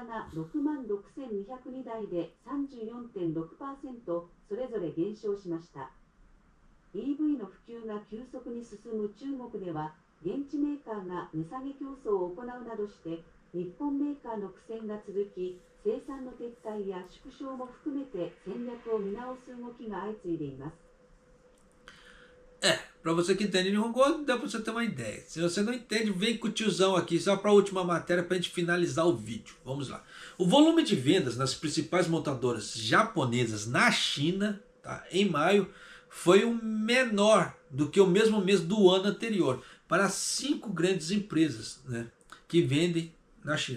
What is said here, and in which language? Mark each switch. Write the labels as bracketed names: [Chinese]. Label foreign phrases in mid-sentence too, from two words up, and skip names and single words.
[Japanese] が6万6202台で 34.6% それぞれ減少しました。EV の普及が急速に進む中国では現地メーカーが値下げ競争を行うなどして日本メーカーの苦戦が続き、生産の撤退や縮小も含めて戦略を見直す動きが相次いでいます。 [Portuguese] Para você que entende Nihongo, dá para você ter uma ideia. Se você não entende, vem com o tiozão aqui, só para a última matéria para a gente finalizar o vídeo. Vamos lá. O volume de vendas nas principais montadoras japonesas na China, tá, em maio, foi o menor do que o mesmo mês do ano anterior, para 5 grandes empresas, né, que vendem na China.